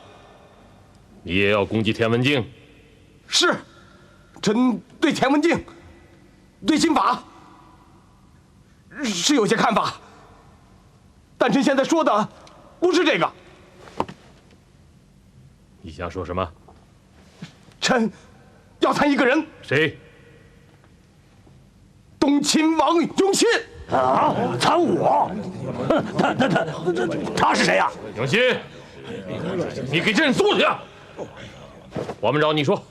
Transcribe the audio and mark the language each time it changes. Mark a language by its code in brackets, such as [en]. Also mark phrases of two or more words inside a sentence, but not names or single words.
[zh] 你也要攻擊田文鏡？是，臣對田文鏡、對新法是有些看法，但臣現在說的不是這個。你想說什麼？臣要參一個人。誰？東親王永信。啊！參我？他是誰呀？永信，你給朕坐下！我們找你說。